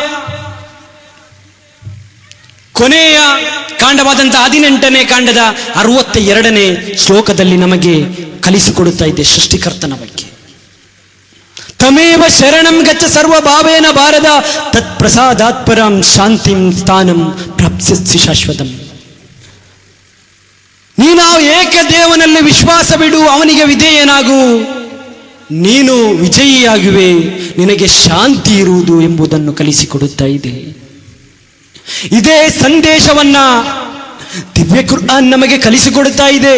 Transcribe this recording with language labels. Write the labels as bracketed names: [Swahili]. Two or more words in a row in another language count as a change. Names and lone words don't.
[Kannada] ಕೊನೆಯ ಕಾಂಡವಾದಂತಹ 18ನೇ ಕಾಂಡದ 62ನೇ ಶ್ಲೋಕದಲ್ಲಿ ನಮಗೆ ಕಲಿಸಿಕೊಡುತ್ತಾ ಇದೆ ಸೃಷ್ಟಿಕರ್ತನ ಬಗ್ಗೆ. [Sanskrit] ತಮೇವ ಶರಣಂ ಗಚ್ಚ ಸರ್ವ ಭಾವೇನ ಭಾರದ ತತ್ ಪ್ರಸಾದಾತ್ಪರಂ ಶಾಂತಿಂ ಸ್ಥಾನಂ ಪ್ರಾಪ್ಸ್ಯಸಿ ಶಾಶ್ವತಂ. [Kannada] ನೀನು ಏಕದೇವನಲ್ಲಿ ವಿಶ್ವಾಸವಿಡು, ಅವನಿಗೆ ವಿಧೇಯನಾಗು, ನೀನು ವಿಜಯಿಯಾಗುವೆ, ನಿನಗೆ ಶಾಂತಿ ಇರುವುದು ಎಂಬುದನ್ನು ಕಲಿಸಿಕೊಡುತ್ತಾ ಇದೆ. ಇದೇ ಸಂದೇಶವನ್ನ ದಿವ್ಯ ಕುರ್ಆನ್ ನಮಗೆ ಕಲಿಸಿಕೊಡುತ್ತಾ ಇದೆ.